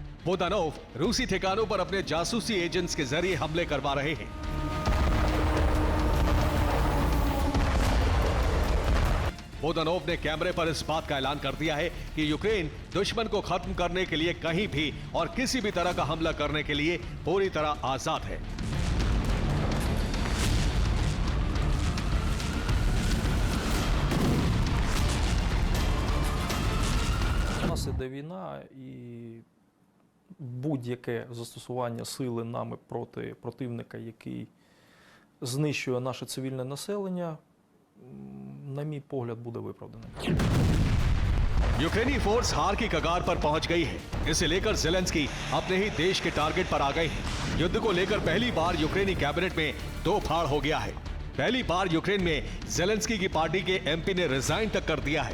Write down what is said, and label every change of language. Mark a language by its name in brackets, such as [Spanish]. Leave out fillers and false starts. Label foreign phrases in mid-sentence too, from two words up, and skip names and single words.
[Hindi] बोदानोव रूसी ठिकानों पर अपने जासूसी एजेंट्स के जरिए हमले करवा रहे हैं। बोदानोव ने कैमरे पर इस बात का ऐलान कर दिया है कि यूक्रेन दुश्मन को खत्म करने के लिए कहीं भी और किसी भी तरह का हमला करने के लिए पूरी तरह आजाद है। [Ukrainian] У нас іде війна, і будь-яке застосування сили нами проти противника, який знищує наше цивільне населення, на мій погляд, буде виправданим. [Hindi] यूक्रेनी फोर्स हार की कगार पर पहुंच गई है। इसे लेकर ज़ेलेंस्की अपने ही देश के टारगेट पर आ गए हैं। युद्ध को लेकर पहली बार यूक्रेनी कैबिनेट में दो फाड़ हो गया है। पहली बार यूक्रेन में ज़ेलेंस्की की पार्टी के एमपी ने रिजाइन तक कर दिया है।